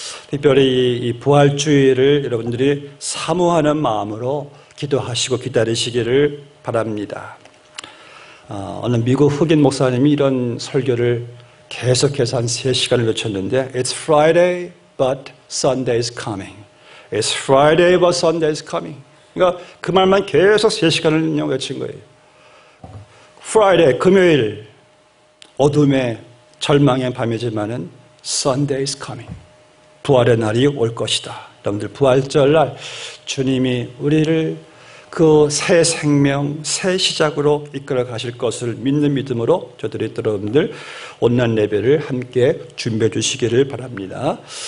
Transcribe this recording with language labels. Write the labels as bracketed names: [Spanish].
[Korean] 특별히 이 부활주일을 여러분들이 사모하는 마음으로 기도하시고 기다리시기를 바랍니다. 어느 미국 흑인 목사님이 이런 설교를 계속해서 한 3시간을 놓쳤는데 [English] It's Friday but Sunday is coming. It's Friday but Sunday is coming. [Korean] 그러니까 그 말만 계속 3시간을 외친 거예요. Friday, 금요일, 어둠의 절망의 밤이지만은 [English] Sunday is coming. [Korean] 부활의 날이 올 것이다. 여러분들 부활절날 주님이 우리를 그 새 생명, 새 시작으로 이끌어 가실 것을 믿는 믿음으로 저들이 여러분들 온라인 예배를 함께 준비해 주시기를 바랍니다.